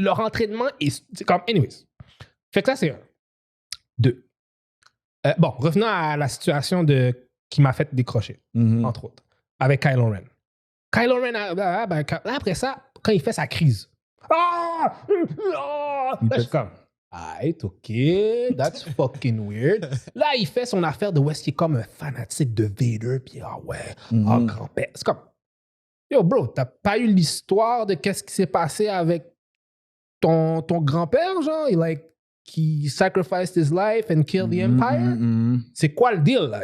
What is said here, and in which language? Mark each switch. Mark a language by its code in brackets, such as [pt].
[fr] Leur entraînement c'est comme... Anyways. Fait que ça, c'est un. Deux. Revenons à la situation qui m'a fait décrocher, entre autres, avec Kylo Ren. Kylo Ren, après ça, quand il fait sa crise, là, je suis comme, [en] Alright, ok, that's fucking weird. [fr] Là, il fait son affaire de où est-ce qu'il est comme un fanatique de Vader, puis ah ouais, grand-père. C'est comme, yo bro, t'as pas eu l'histoire de qu'est-ce qui s'est passé avec ton grand-père, genre, qui [en] sacrificed his life and killed the Empire? [fr] C'est quoi le deal, là?